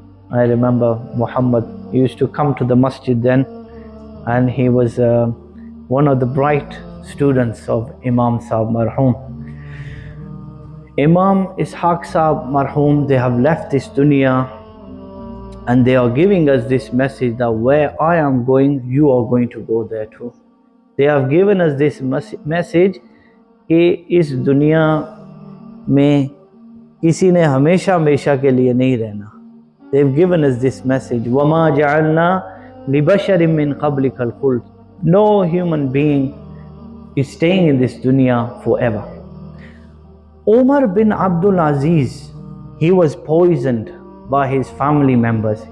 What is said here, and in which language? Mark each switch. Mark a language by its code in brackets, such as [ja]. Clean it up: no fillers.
[en] I remember Muhammad used to come to the masjid then, and he was one of the bright students of Imam Sahab Marhum. Imam Ishaq Sahab Marhum, they have left this dunya, and they are giving us this message that where I am going, you are going to go there too. They have given us this message [hi] कि इस दुनिया में किसी ने हमेशा हमेशा के लिए नहीं रहना. [en] They've given us this message. [ar] وَمَا جَعَلْنَا لِبَشَرٍ مِّن قَبْلِكَ الْخُلْدِ. [en] No human being is staying in this dunya forever. Umar bin Abdul Aziz, he was poisoned by his family members.